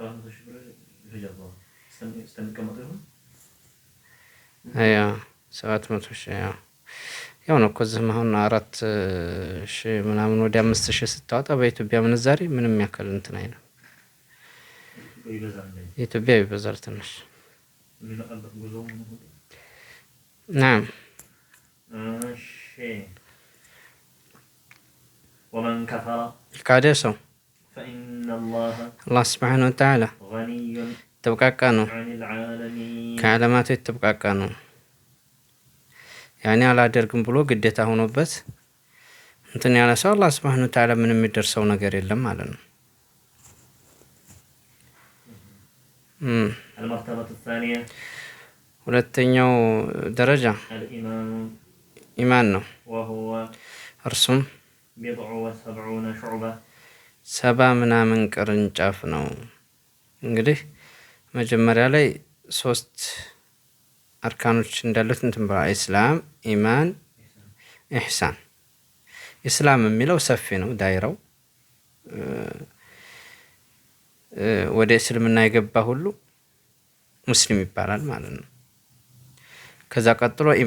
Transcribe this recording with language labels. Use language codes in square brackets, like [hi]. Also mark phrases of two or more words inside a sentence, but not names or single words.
[am] አያ 700,000 ያው ነው እኮ እዚህም አሁን 4,000 ምናምን ወደ 5,000 ስታወጣ በኢትዮጵያ ምንዛሬ ምንም ያክል እንትን አይልም። ኢትዮጵያ ይበዛል ትንሽ። ናም [ar] ومن كفر [am] ካደ ሰው [ar] فإن الله الله سبحانه وتعالى غني [am] ተብቃቃ ነው፣ [ar] عن العالمين [am] ከዓለማቱ የተብቃቃ ነው። ያኔ አላደርግም ብሎ ግዴታ ሆኖበት እንትን ያለ ሰው አላህ [ar] سبحانه وتعالى [am] ምንም የሚደርሰው ነገር የለም ማለት ነው። [ar] المرتبة الثانية [am] ሁለተኛው ደረጃ [ar] الإيمان [am] ኢማን ነው። [ar] وهو [am] እርሱም [ar] 70 شعبة [am] 70 ምናምን ቅርንጫፍ ነው። እንግዲህ መጀመሪያ ላይ 3 አርካኖች እንዳሉት እንትን በላ ኢስላም፣ ኢማን፣ ኢሕሳን። ኢስላም የሚለው ሰፊ ነው ዳይራው። ወደ እስልምና የገባ ሁሉ ሙስሊም ይባላል ማለት ነው። ከዛ ቀጥሎ